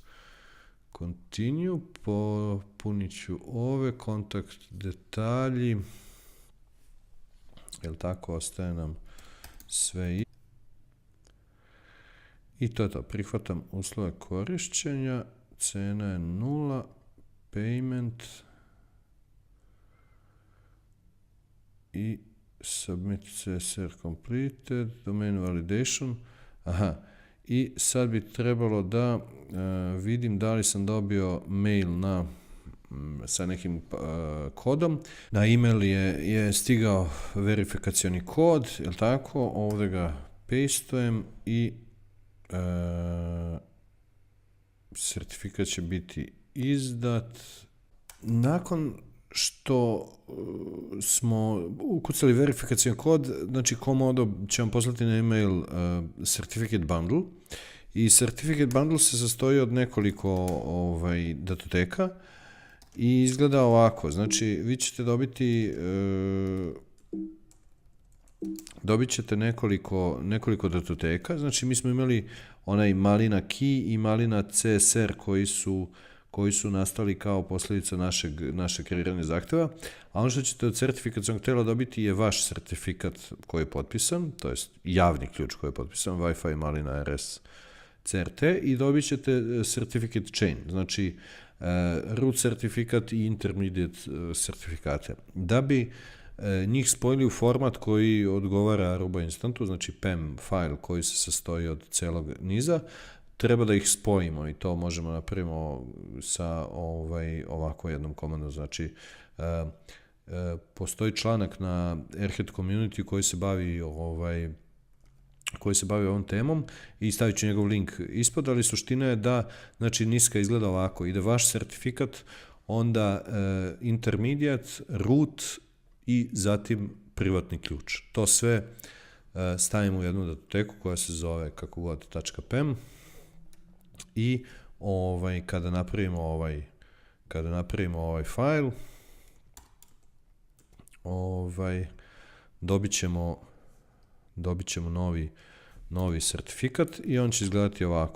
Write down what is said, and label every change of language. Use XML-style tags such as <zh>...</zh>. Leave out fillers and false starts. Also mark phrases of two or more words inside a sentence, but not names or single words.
<sr>Continue, popunit ću ove kontakt detalji. Jel tako, ostaje nam sve i to je to. Prihvatam uslove korišćenja, cena je 0,</sr> <en>payment i submit CSR completed, domain validation.</en> <sr>I sad bi trebalo da vidim da li sam dobio mail sa nekim kodom. Na email je stigao verifikacioni kod, jel tako? Ovdje ga pastujem i certifikat će biti izdat. Nakon što smo ukucali verifikacioni kod, znači Komodo će vam poslati na email</sr> <en>certificate bundle</en> <sr>i</sr> <en>certificate bundle</en> <sr>se sastoji od nekoliko datoteka i izgleda ovako. Znači, vi ćete dobit ćete nekoliko datoteka. Znači, mi smo imali onaj Malina Key i Malina CSR koji su nastali kao posljedica našeg kreiranja zahtjeva, a ono što ćete od certifikacionog tijela dobiti je vaš certifikat koji je potpisan, to jest javni ključ koji je potpisan, Wi-Fi Malina RS CRT, i dobit ćete</sr> <en>certificate chain,</en> <sr>znači root certifikat i intermediate certifikate. Da bi njih spojili u format koji odgovara Aruba Instantu, znači PEM file koji se sastoji od celog niza, treba da ih spojimo i to možemo napravimo sa ovako jednom komandom. Znači, postoji članak na Airhead Community koji se bavi ovom temom i stavit ću njegov link ispod, ali suština je da, znači, niska izgleda ovako. Ide vaš certifikat, onda intermediate, root i zatim privatni ključ. To sve stavimo u jednu datoteku koja se zove kako god .pem i kada napravimo ovaj file, dobit ćemo novi certifikat i on će izgledati ovako.</sr>